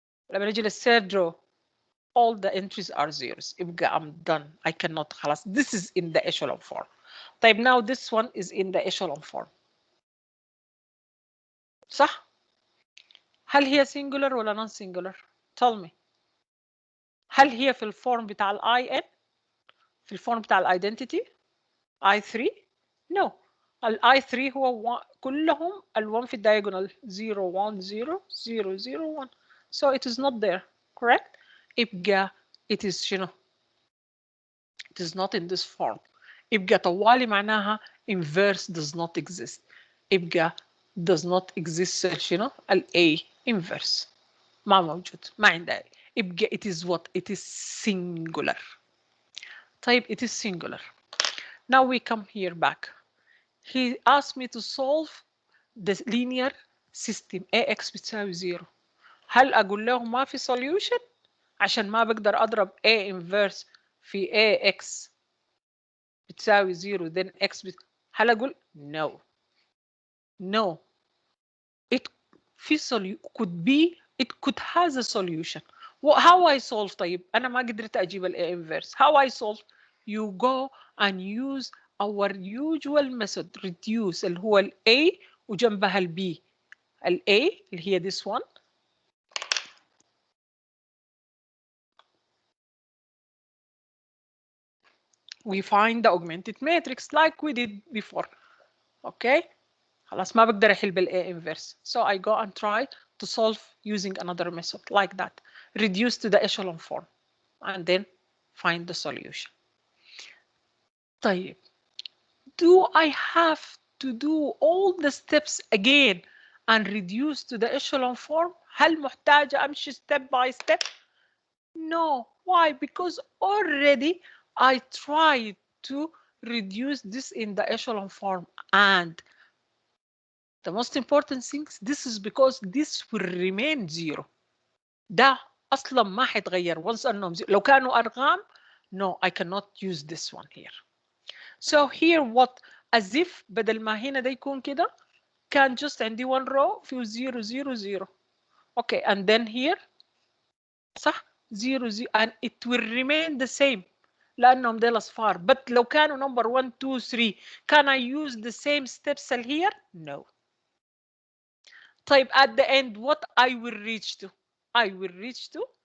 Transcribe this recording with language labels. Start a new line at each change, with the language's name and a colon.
Arabic: لما نجي للثird
English: row, all the entries are zeros.
Arabic: يبقى
English: I'm done. I cannot
Arabic: خلاص.
English: This is in the echelon form.
Arabic: طيب,
English: now this one is in the echelon form.
Arabic: صح؟ هل هي
English: singular
Arabic: ولا
English: non singular؟ Tell me.
Arabic: هل هي في الفورم بتاع الاي ان؟ في الفورم بتاع الايدنتيتي؟ I3؟
English: No.
Arabic: الاي 3 هو كلهم ال1 في الدايجونال 0 1 0 0 0 1.
English: So it is not there. Correct?
Arabic: يبقى
English: it is
Arabic: شنو؟
English: It is not in this form.
Arabic: يبقى طوالي معناها
English: inverse does not exist.
Arabic: يبقى
English: does not exist
Arabic: شنو؟ ال
English: A inverse.
Arabic: ما موجود. ما عندها. يبقى
English: it is what? It is singular.
Arabic: طيب,
English: it is singular. Now we come here back. He asked me to solve the linear system AX بتساوي 0.
Arabic: هل أقول له ما في solution عشان ما بقدر أضرب A inverse في AX بتساوي 0
English: then X
Arabic: هل أقول no.
English: No. It could be, it could has a solution. How I solve?
Arabic: طيب أنا ما قدرت أجيب ال A inverse.
English: How I solve? You go and use our usual method. Reduce
Arabic: اللي هو ال A وجنبها ال B. ال A اللي هي
English: this one. We find the augmented matrix like we did before. Okay.
Arabic: خلاص ما بقدر أحل بال A inverse.
English: So I go and try to solve using another method like that. Reduce to the echelon form and then find the solution.
Arabic: طيب,
English: do I have to do all the steps again and reduce to the echelon form?
Arabic: هل محتاجة أمشي
English: step by step? No. Why? Because already I tried to reduce this in the echelon form, and the most important thing, this is because this will remain 0.
Arabic: ده أصلا ما حيتغير
English: once
Arabic: أنهم 0. لو كانوا أرقام,
English: no, I cannot use this one here. So here what? As if
Arabic: بدل ما هنا ده يكون كده, كان just عندي
English: one row
Arabic: فيه 0 0 0.
English: Okay, and then here صح 0 0 and it will remain the same
Arabic: لأنهم ديل أصفار.
English: But
Arabic: لو كانوا
English: number 1 2 3, can I use the same steps here? No.
Arabic: طيب,
English: at the end what I will reach to? I will reach to